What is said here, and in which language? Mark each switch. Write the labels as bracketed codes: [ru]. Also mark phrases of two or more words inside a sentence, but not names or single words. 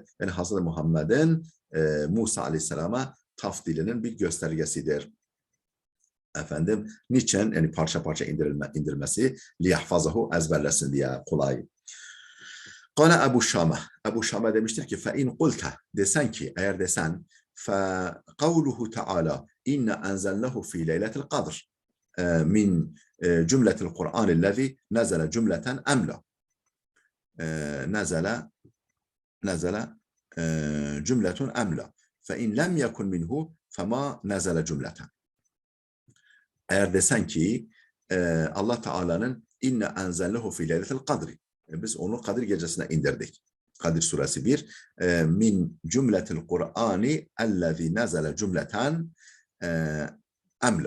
[tr] Yani Hazreti Muhammed'in Musa Aleyhisselam'a tafdilinin bir göstergesidir. Efendim, niçin? Yani parça parça indirilmesi, liyahfazahu ezberlesin diye kolay. Kâle Ebu Şame. Ebu Şame demiştir ki, [ar] فَاِنْ قُلْتَ [tr] desen ki, eğer desen, [ar] فَقَوْلُهُ تَعَالَى اِنَّ اَنْزَلْنَهُ ف۪ي لَيْلَةِ الْقَدْرِ من جملة القرآن الذي نزل جملة أم لا. نزل جملة أم لا. فإن لم يكن منه فما نزل جملة. [tr] Eğer desen ki Allah Teala'nın [ar] إنا أنزلناه في ليلة القدر. [tr] Biz onu Kadir gecesine indirdik. Kadir suresi 1. [ar] من جملة القرآن الذي نزل جملة أم لا.